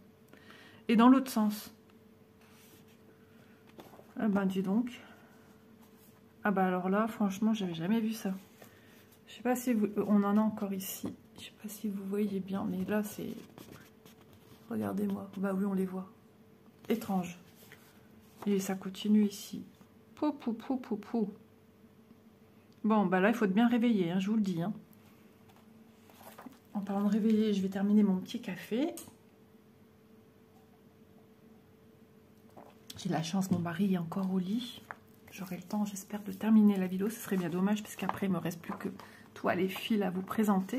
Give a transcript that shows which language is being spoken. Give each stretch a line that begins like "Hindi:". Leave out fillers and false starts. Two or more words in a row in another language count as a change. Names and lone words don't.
French: Et dans l'autre sens. Ah ben dis donc. Ah bah alors là, franchement, j'avais jamais vu ça. Je sais pas si vous... On en a encore ici. Je sais pas si vous voyez bien, mais là c'est... Regardez-moi. Bah oui, on les voit. Étrange. Et ça continue ici. Pou, pou, pou, pou, pou. Bon, bah là, il faut être bien réveillé, hein, je vous le dis. Hein. En parlant de réveiller, je vais terminer mon petit café. J'ai de la chance, mon mari est encore au lit. J'aurai le temps, j'espère, de terminer la vidéo. Ce serait bien dommage, parce qu'après, il ne me reste plus que toiles et fils à vous présenter.